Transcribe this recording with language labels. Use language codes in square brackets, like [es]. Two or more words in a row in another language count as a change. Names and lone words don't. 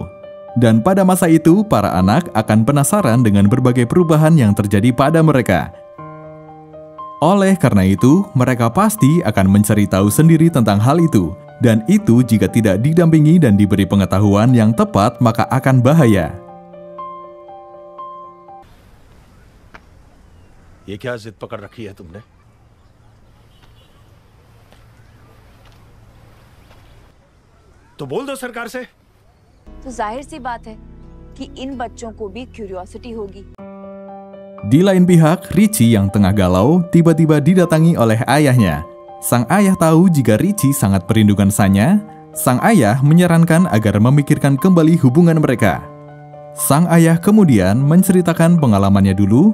[id] Dan pada masa itu, para anak akan penasaran dengan berbagai perubahan yang terjadi pada mereka. Oleh karena itu, mereka pasti akan mencari tahu sendiri tentang hal itu. Dan itu jika tidak didampingi dan diberi pengetahuan yang tepat, maka akan bahaya. [hi] ये क्या जिद पकड़ रखी है तुमने? तो बोल दो सरकार से। तो जाहिर सी बात है कि इन बच्चों को भी क्यूरियोसिटी होगी। [id] Di lain pihak, Richie yang tengah galau tiba-tiba didatangi oleh ayahnya. Sang ayah tahu jika Richie sangat merindukan Sanya. Sang ayah menyarankan agar memikirkan kembali hubungan mereka. Sang ayah kemudian menceritakan pengalamannya dulu.